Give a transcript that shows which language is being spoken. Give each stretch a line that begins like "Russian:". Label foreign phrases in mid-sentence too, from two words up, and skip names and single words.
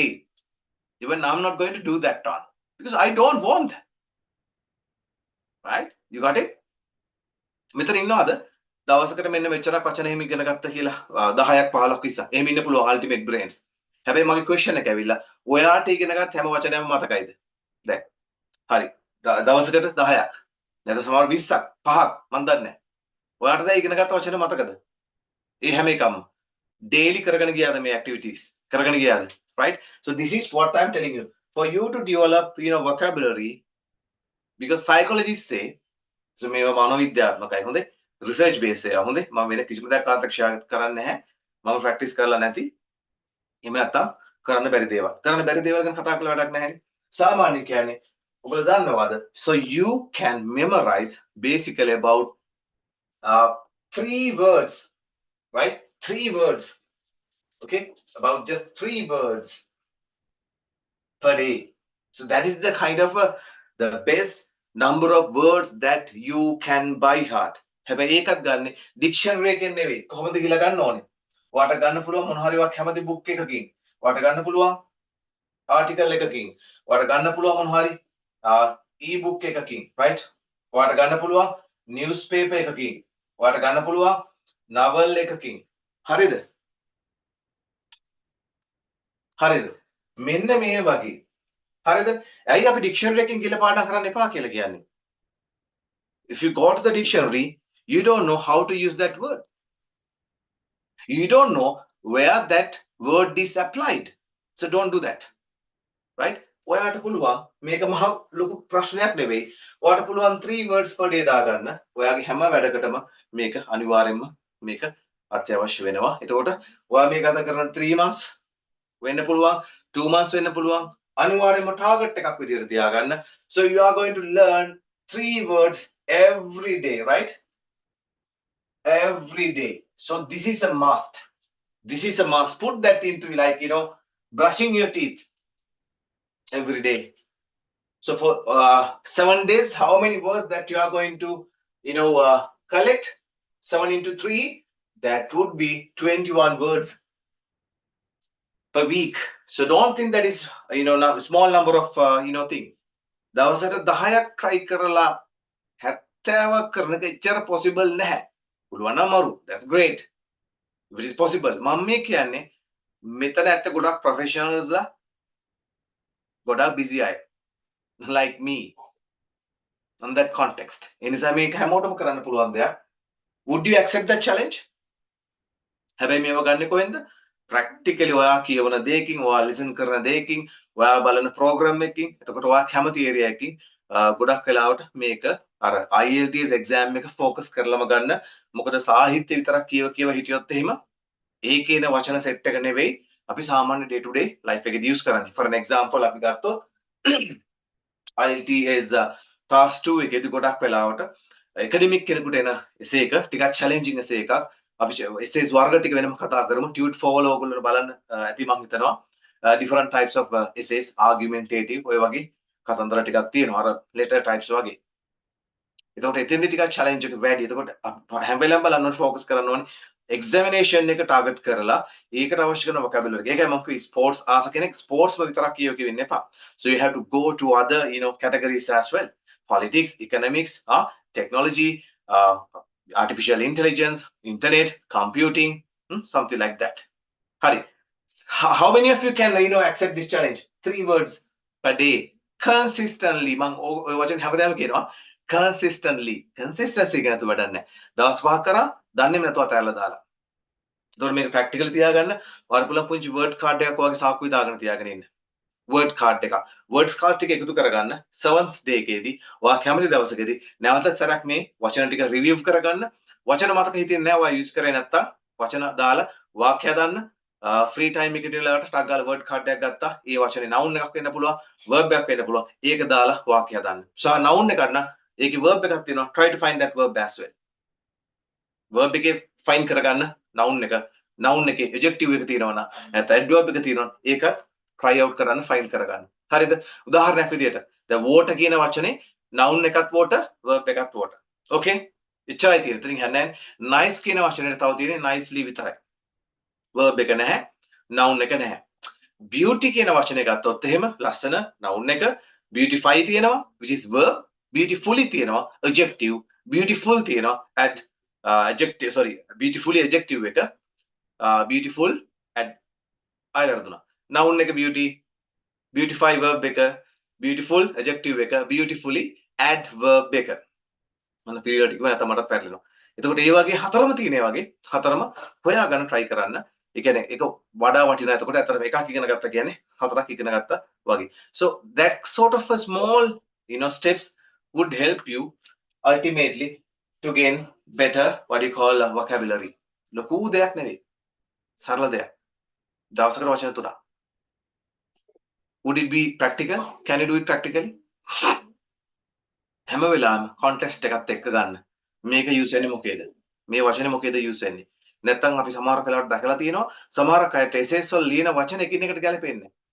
English: Even I'm not going to do that one because I don't want. Right? You got it?
Sinhala: මෙතන ඉන්නවද? දවසකට මෙන්න මෙච්චරක් වචන එහෙම ඉගෙන ගත්ත කියලා 10ක් 15ක් 20ක්. එහෙම ඉන්න පුළුවන්
English: ultimate brains.
Sinhala: හැබැයි මගේ question එක ඇවිල්ලා ඔයාට ඉගෙන ගත්ත හැම වචනයක්ම මතකයිද? දැන්. හරි. දවසකට 10ක්. නැත්නම් සමහර 20ක් 5ක් මන් දන්නේ නැහැ. ඔයාට දැන් ඉගෙන ගත්ත වචන මතකද? ඒ හැම එකම daily කරගෙන ගියාද මේ activities? කරගෙන ගියාද? Right?
English: So this is what I'm telling you. For you to develop, vocabulary, because psychologists say, so
Sinhala: මේවා මනෝවිද්‍යාත්මකයි හොඳේ.
English: research base
Sinhala: එක හොඳේ. මම වෙන කිසිම දෙයක් ආතක්ෂය කරන්නේ නැහැ. මම practice කරලා නැති. එහෙම නැත්තම් කරන්න බැරි දේවල්. කරන්න බැරි දේවල් ගැන කතා කරලා වැඩක් නැහැ. සාමාන්‍ය කියන්නේ ඔබලා දන්නවද?
English: So you can memorize basically about 3 words, right? 3 words. Okay? About just 3 words per day. So that is the kind of the best number of words that you can by heart.
Sinhala: හැබැයි ඒකත් ගන්න dictionary එකෙන් නෙවෙයි. කොහොමද කියලා ගන්න ඕනේ. ඔයාට ගන්න පුළුවන් මොන හරි වක් හැමදේ book එකකින්. ඔයාට ගන්න පුළුවන් article එකකින්. ඔයාට ගන්න පුළුවන් මොන හරි e-book එකකින්, right? ඔයාට ගන්න පුළුවන් newspaper එකකින්. ඔයාට ගන්න පුළුවන් novel එකකින්. හරිද? හරිද? මෙන්න මේ වගේ. හරිද? ඇයි අපි dictionary එකෙන් කියලා පාඩම් කරන්න එපා කියලා කියන්නේ?
English: If you go to the dictionary, you don't know how to use that word. You don't know where that word is applied. So don't do that. Right?
Sinhala: ඔයාට පුළුවන් මේක මහ ලොකු ප්‍රශ්නයක් නෙවෙයි. ඔයාට පුළුවන්
English: 3 words per day
Sinhala: දාගන්න. ඔයාගේ හැම වැඩකටම මේක අනිවාර්යයෙන්ම මේක අත්‍යවශ්‍ය වෙනවා. එතකොට ඔයා මේ ගත කරන 3 months වෙන්න පුළුවන්, 2 months වෙන්න පුළුවන්. අනිවාර්යයෙන්ම target එකක් විදිහට තියාගන්න.
English: So you are going to learn 3 words every day, right? Every day. So this is a must. This is a must. Put that into brushing your teeth every day. So for 7 days, how many words that you are going to, collect? 7 into 3, that would be 21 words per week. So don't think that is, now small number of, thing.
Sinhala: දවසට 10ක් try කරලා 70ක් කරන එක එච්චර possible නැහැ. පුළුවන් නම් මරු.
English: That's great. If it is possible.
Sinhala: මම මේ කියන්නේ මෙතන ඇත්ත ගොඩක් professionals ලා ගොඩක් busy අය.
English: Like me. On that context.
Sinhala: ඒ නිසා මේක හැමෝටම කරන්න පුළුවන් දෙයක්.
English: Would you accept that challenge?
Sinhala: හැබැයි මේව ගන්නෙ කොහෙන්ද? Practically ඔයා කියවන දෙයකින්, ඔයා listen කරන දෙයකින්, ඔයා බලන program එකකින්, එතකොට ඔයා කැමති area එකකින් ගොඩක් වෙලාවට මේක අර IELTS exam එක focus කරලම ගන්න. මොකද සාහිත්‍ය විතරක් කියව හිටියොත් එහෙම ඒකේන වචන set එක නෙවෙයි අපි සාමාන්‍ය
English: day to day life
Sinhala: එකේදී use කරන්නේ.
English: For an example
Sinhala: අපි ගත්තොත් IELTS task 2 එකේදී ගොඩක් වෙලාවට academic කෙනෙකුට එන essay එක ටිකක්
English: challenging essay
Sinhala: එකක්. අපි essays වර්ග ටික වෙනම කතා කරමු. Tude for ඔයගොල්ලෝ බලන්න ඇති මම හිතනවා.
English: Different types of essays, argumentative
Sinhala: ඔය වගේ කතන්දර ටිකක් තියෙනවා. අර
English: letter types
Sinhala: වගේ. එතකොට එතෙන්දී ටිකක් challenge එක වැඩි. එතකොට හැම වෙලාවෙම බලන්න ඕනේ focus කරන්න ඕනේ examination එක target කරලා ඒකට අවශ්‍ය කරන vocabulary. ඒකයි මම කිව්වේ sports ආස කෙනෙක් sports ම විතරක් කියව වෙන්න එපා.
English: So you have to go to other categories as well. Politics, economics, technology, artificial intelligence, internet, computing, something like that. Hari. How many of you can accept this challenge? 3 words per day. Consistently.
Sinhala: මං ඔය වචන හැමදාම කියනවා.
English: Consistently. Consistency
Sinhala: ගැන තු වැඩක් නැහැ. දවස් 5ක් කරා දන්නේම නැතුව අතහැරලා දාලා. එතකොට මේක ප්‍රැක්ටිකල් තියාගන්න ඔයාලා පුළුවන් පුංචි
English: word card
Sinhala: එකක් වගේ සාක්කුවේ දාගෙන තියාගෙන ඉන්න.
English: word card
Sinhala: එක.
English: words card
Sinhala: ටික එකතු කරගන්න
English: 7th day
Sinhala: එකේදී ඔයා කැමති දවසකදී නැවත සැරයක් මේ වචන ටික රිවිව් කරගන්න. වචන මතක හිතෙන්නේ නැහැ ඔයා යූස් කරේ නැත්තම් වචන දාලා වාක්‍ය හදන්න.
English: free time
Sinhala: එකේදී ලාට ටක් ගාලා
English: word card
Sinhala: එකක් ගත්තා. ඒ වචනේ noun එකක් වෙන්න පුළුවන්, verb එකක් වෙන්න පුළුවන්. ඒක දාලා වාක්‍ය හදන්න. noun එකක් නම් ඒකේ verb එකක් තියෙනවා.
English: Try to find that verb as well.
Sinhala: verb එකේ find කරගන්න noun එකේ adjective එක තියෙනවා නම් නැත්නම් adverb එක තියෙනවා ඒකත්
English: try out
Sinhala: කරන්න find කරගන්න. හරිද? උදාහරණයක් විදියට දැන් water කියන වචනේ noun එකත් water, verb එකත් water. Okay? එච්චරයි තියෙන්නේ. ඉතින් හන්නේ nice කියන වචනේට තව තියෙන්නේ nicely විතරයි. verb එක නැහැ, noun එක නැහැ. beauty කියන වචනේ ගත්තොත් එහෙම ලස්සන noun එක, beautify තියෙනවා
English: which is verb,
Sinhala: beautifully තියෙනවා adjective, beautiful තියෙනවා
English: adjective beautifully adjective
Sinhala: එක, beautiful අයවර්දුනා. noun එක
English: beauty, beautify verb
Sinhala: එක,
English: beautiful adjective
Sinhala: එක,
English: beautifully adverb
Sinhala: එක. මම periodic එක නැත්නම් මටත් පැටලෙනවා. එතකොට මේ වගේ හතරම තියෙනවා වගේ හතරම හොයාගන්න try කරන්න. ඒ කියන්නේ ඒක වඩා වටිනා. එතකොට ඇත්තටම එකක් ඉගෙන ගත්තා කියන්නේ හතරක් ඉගෙන ගත්තා වගේ.
English: So that sort of a small steps would help you ultimately to gain better what you call vocabulary.
Sinhala: ලොකු දෙයක් නෙවෙයි. සරල දෙයක්. දවසකට වචන 3ක්.
English: Would it be practical? Can you do it practically?
Sinhala: හැම වෙලාවෙම context එකත් එක්ක ගන්න. මේක use වෙන්නේ මොකේද? මේ වචනේ මොකේද use වෙන්නේ? නැත්තම් අපි සමහර වෙලාවට දැකලා තියෙනවා සමහර අයට essays වල ලියන වචන එකින් එකට ගැලපෙන්නේ නැහැ.